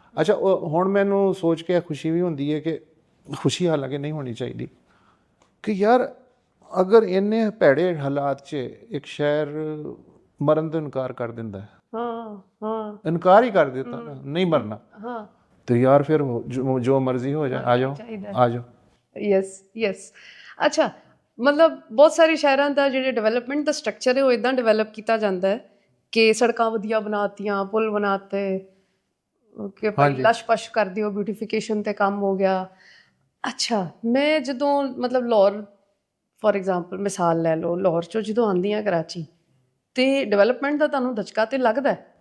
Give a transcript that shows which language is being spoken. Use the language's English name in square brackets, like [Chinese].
[Punjabi] ਅੱਛਾ ਹੁਣ ਮੈਨੂੰ ਸੋਚ ਕੇ ਖੁਸ਼ੀ ਵੀ ਹੁੰਦੀ ਹੈ ਕਿ ਖੁਸ਼ੀ ਹਾਲਾਂਕਿ ਨਹੀਂ ਹੋਣੀ ਚਾਹੀਦੀ ਕਿ ਯਾਰ ਅਗਰ ਇੰਨੇ ਭੈੜੇ ਹਾਲਾਤ 'ਚ ਇੱਕ ਸ਼ਹਿਰ ਮਰਨ ਤੋਂ ਇਨਕਾਰ ਕਰ ਦਿੰਦਾ ਹੈ। ਇਨਕਾਰ ਹੀ ਕਰ ਦਿੱਤਾ ਨਾ, ਨਹੀਂ ਮਰਨਾ [Hindi] तो यार फिर जो मर्जी हो जाए, आ जाओ आ जाओ। [Punjabi] ਯੈਸ ਅੱਛਾ, ਮਤਲਬ ਬਹੁਤ ਸਾਰੇ ਸ਼ਹਿਰਾਂ ਦਾ ਜਿਹੜੇ ਡਿਵੈਲਪਮੈਂਟ ਦਾ ਸਟਰਕਚਰ ਹੈ ਉਹ ਇਦਾਂ ਡਿਵੈਲਪ ਕੀਤਾ ਜਾਂਦਾ ਹੈ ਕਿ ਸੜਕਾਂ ਵਧੀਆ ਬਣਾਤੀਆਂ, ਪੁਲ ਬਣਾਤੇ, ਕਿ ਭਾਈ ਲਸ਼-ਪਸ਼ ਕਰ ਦਿਓ, ਬਿਊਟੀਫਿਕੇਸ਼ਨ ਤੇ ਕੰਮ ਹੋ ਗਿਆ। ਅੱਛਾ, ਮੈਂ ਜਦੋਂ ਮਤਲਬ ਲਾਹੌਰ ਫੋਰ ਐਗਜ਼ਾਮਪਲ ਮਿਸਾਲ ਲੈ ਲਓ, ਲਾਹੌਰ 'ਚੋਂ ਜਦੋਂ ਆਉਂਦੀ ਹਾਂ ਕਰਾਚੀ ਤੇ ਡਿਵੈਲਪਮੈਂਟ ਦਾ ਤੁਹਾਨੂੰ ਧਚਕਾ ਤੇ ਲੱਗਦਾ ਹੈ,